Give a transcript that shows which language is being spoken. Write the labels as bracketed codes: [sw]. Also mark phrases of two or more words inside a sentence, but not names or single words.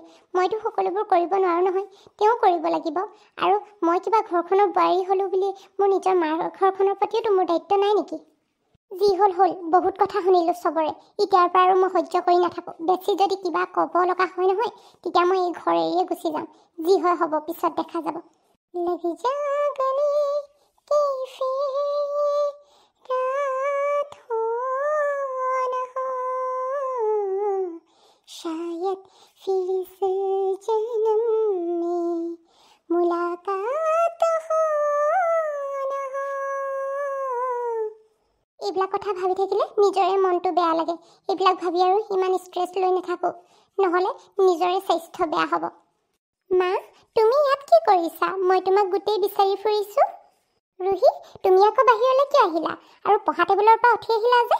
[as] মইতো সকলোবোৰ কৰিব নোৱাৰোঁ নহয়, তেওঁ কৰিব লাগিব। আৰু মই কিবা ঘৰখনৰ বোৱাৰী হ'লোঁ বুলি মোৰ নিজৰ মাৰ ঘৰখনৰ প্ৰতিওতো মোৰ দায়িত্ব নাই নেকি? যি হ'ল হ'ল, বহুত কথা শুনিলোঁ চবৰে। এতিয়াৰ পৰা আৰু মই সহ্য কৰি নাথাকোঁ। বেছি যদি কিবা ক'ব লগা হয় নহয়, তেতিয়া মই এই ঘৰ এৰিয়ে গুচি যাম। যি হয় হ'ব, পিছত দেখা যাব। [hi] लगी जागने की फिर रात हो न हो, शायद फिर इस जन्म में मुलाकात हो न हो। [as] এইবিলাক কথা ভাবি থাকিলে নিজৰে মনটো বেয়া লাগে। এইবিলাক ভাবি আৰু ইমান ষ্ট্ৰেছ লৈ নাথাকোঁ, নহ'লে নিজৰে স্বাস্থ্য বেয়া হ'ব। মা, তুমি ইয়াত কি কৰিছা? মই তোমাক গোটেই বিচাৰি ফুৰিছোঁ। ৰুহি, তুমি আকৌ বাহিৰলৈ কিয় আহিলা? আৰু পঢ়া টেবুলৰ পৰা উঠি আহিলা যে?